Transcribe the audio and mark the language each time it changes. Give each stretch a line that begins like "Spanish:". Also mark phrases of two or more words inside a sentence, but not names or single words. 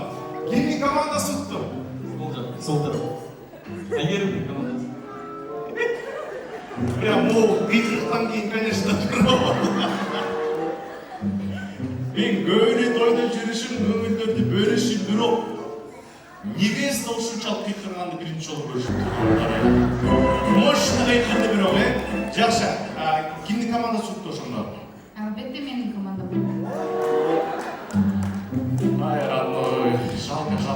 Kazakh: Кімнің командасы ұтты? Сол жақ. Айгерим командасы. Прям ол қиқырықтан кейін, конечно, мен көне тойда жүрішім, көңілдерді бөлішім,
Kyrgyz: бирок невеста ушунчалык кыйкырганды биринчи жолу көрүшүм. Мощно кыйкырды бирок, жакшы. Кимдин командасы укту ошондо? Албетте менин командам.
Russian: Ай, родной, жалко.